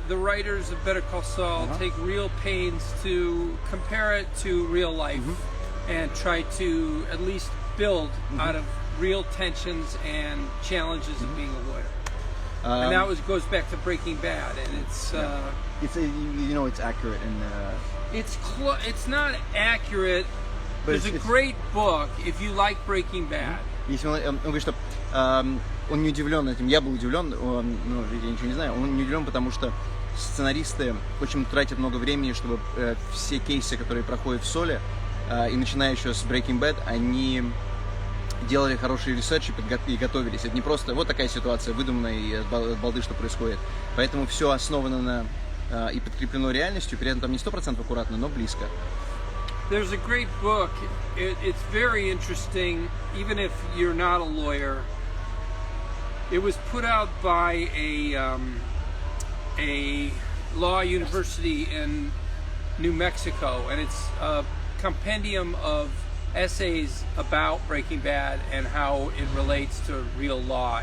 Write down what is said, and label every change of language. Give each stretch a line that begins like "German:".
English: The writers of Better Call Saul take real pains to compare it to real life and try to at least build out of real tensions and challenges of being a lawyer. And that goes back to Breaking Bad, and it's it's accurate and it's not accurate. There's a great book if you like Breaking Bad.
Russian: Если он говорит, что он не удивлен этим, я был удивлен, я ничего не знаю, он не удивлен, потому что сценаристы очень тратят много времени, чтобы все кейсы, которые проходят в Соле, и начиная еще с Breaking Bad, они делали хороший ресерч и готовились. Это не просто вот такая ситуация, выдуманная и от балды, что происходит. Поэтому все основано и подкреплено реальностью, при этом там не 100% аккуратно, но близко.
English: There's a great book. It's very interesting, even if you're not a lawyer. It was put out by a law university in New Mexico, and it's a compendium of essays about Breaking Bad and how it relates to real law.